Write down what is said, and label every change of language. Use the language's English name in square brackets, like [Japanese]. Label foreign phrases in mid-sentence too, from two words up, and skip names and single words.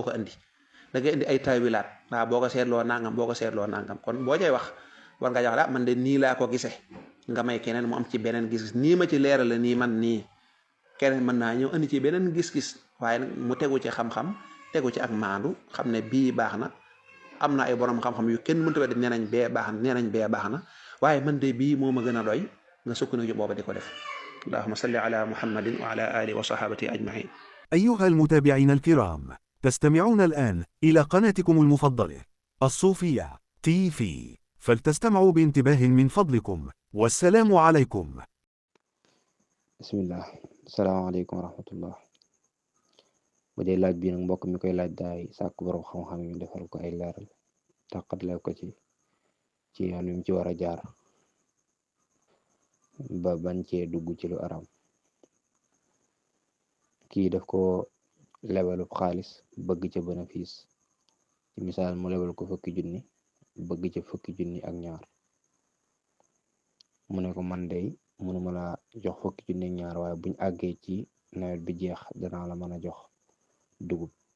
[Wolof] ko indi da ngay indi ay taawilaat waaw boo ko seetloo nangam kon boo cay wax war nga jox man de nii laa ko gisee nga may keneen mu am ci beneen gis-gis nii ma ci leeral la nii man nii keneen mën naa ñëw indi ci beneen gis-gis waaye nag mu tegu ci xam-xam tegu ci ak maandu xam ne bii baax na am na ay borom xam-xam yu kenn mënta weddi nee nañ bee baax na waaye man de bii moo ma gën a doy nga sukkandiku booba di ko def. [Arabic] اللهم صل على محمد وعلى آله وصحابته أجمعين. أيها المتابعين الكرام، تستمعون الآن إلى قناتكم المفضلة الصوفية TV، فلتستمعوا بانتباه من فضلكم، والسلام عليكم. بسم الله السلام عليكم ورحمة الله. [Wolof] bu dee laaj bi nag mbokk mi koy laaj daay sàkk borom xam-xam yi defal ko ay leeral tàqatle ko ci yoon wi mu ci war a jaar ba bañ cee dugg ci lu aram. kii daf ko lebalub xaalis bëgg ca bénéfice ci misaal mu lebal ko fukki junni bëgg ca fukki junni ak ñaar mu ne ko man dey mënuma la jox fukki junni ak ñaar waaye buñ àggee ci nawet bi jeex danaa la mën a jox dugub